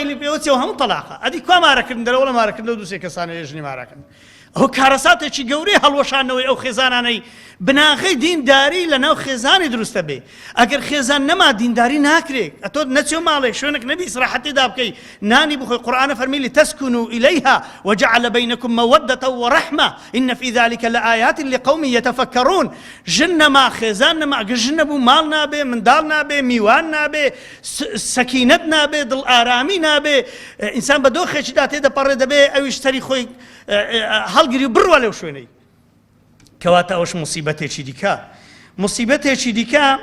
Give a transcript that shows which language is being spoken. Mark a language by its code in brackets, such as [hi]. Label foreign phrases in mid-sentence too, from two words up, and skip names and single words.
[ckb] لێ پێوەچەوە هەموو تەلاقە ئەدی کوا مارەکردن دەرەوە لە مارەکردن و دووسێ کەسانە ێژنی مارەکەن ئەو کارەساتێکی گەورەی هەڵوەشانەوەی ئەو خێزانانەی بناغەی دینداری لە ناو خێزانی دروستە بێ ئەگەر خێزان نەما دینداری ناکرێت ئەتۆ نەچێ ماڵێ شوێنێک نەبی ئیسراحەتێدا بکەی نانی بخۆی قورئانە فەرمی [ar] لتەسكنوا إليها وجعل بينكم مودة ورحمة إن في ذلك لآيات لقوم يتفكرون [ckb] ژن نەما خێزان نەما ئەگەر ژن نەبوو ماڵ نابێ منداڵ نابێ میوان نابێ سەکینەت نابێ دڵ ئارامی نابێ ئینسان بە دۆخێکیدا تێدەپەڕێ دەبێ ئەویش سەری خۆی هەڵگری و بڕوە لەو شوێنەی کەواتە ئەوش موسیبەتێکی دیکە موسیبەتێکی دیکە